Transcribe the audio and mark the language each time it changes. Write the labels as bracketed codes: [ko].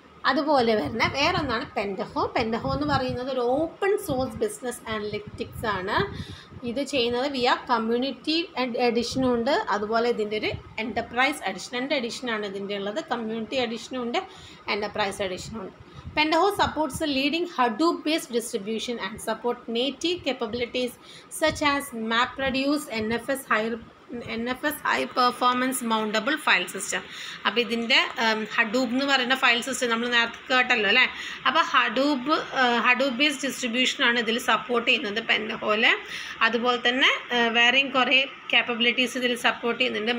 [ml] അതുപോലെ വരുന്ന വേറൊന്നാണ് പെൻഡഹോ. പെൻഡഹോ എന്ന് പറയുന്നത് ഒരു ഓപ്പൺ സോഴ്സ് ബിസിനസ് അനലിറ്റിക്സ് ആണ്. ഇത് ചെയ്യുന്നത് വിയ കമ്മ്യൂണിറ്റി എഡിഷനും ഉണ്ട്, അതുപോലെ ഇതിൻ്റെ ഒരു എൻ്റർപ്രൈസ് എഡിഷൻ. 2 എഡിഷനാണ് ഇതിൻ്റെ ഉള്ളത്. കമ്മ്യൂണിറ്റി എഡിഷനും ഉണ്ട്, എൻ്റർപ്രൈസ് എഡിഷനും ഉണ്ട്. [en] Pentaho supports the leading Hadoop-based distribution and support native capabilities such as MapReduce, NFS high performance mountable file system. [ml] അപ്പോൾ ഇതിൻ്റെ ഹഡൂപ്പ് എന്ന് പറയുന്ന ഫയൽ സിസ്റ്റം നമ്മൾ നേരത്തെ കേട്ടല്ലോ അല്ലേ. അപ്പോൾ ഹഡൂപ്പ് ബേസ്ഡ് ഡിസ്ട്രിബ്യൂഷനാണ് ഇതിൽ സപ്പോർട്ട് ചെയ്യുന്നത് പെൻഡഹോയിൽ. അതുപോലെ തന്നെ വേറെയും കുറേ ക്യാപ്പബിലിറ്റീസ് ഇതിൽ സപ്പോർട്ട് ചെയ്യുന്നുണ്ട്.